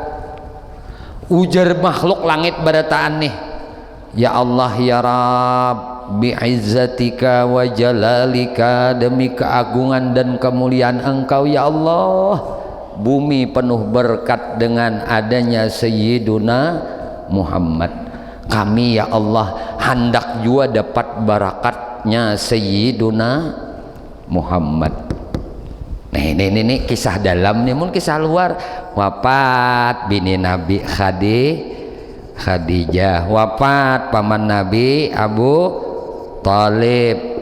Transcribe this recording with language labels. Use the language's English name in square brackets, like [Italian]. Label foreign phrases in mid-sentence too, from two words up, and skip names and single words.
[Banjar] Ujar makhluk langit barataan nih, [Arabic] يا الله يا رب، بعزتك وجلالك, [Banjar] demi keagungan dan kemuliaan Engkau [Arabic] يا الله, [Banjar] bumi penuh berkat dengan adanya Sayyiduna Muhammad. Kami [Arabic] يا الله [Banjar] hendak juga dapat barakatnya Sayyiduna Muhammad. Nah ini kisah dalam nih, mungkin kisah luar. Wafat bini Nabi Khadijah, wafat paman Nabi Abu Thalib.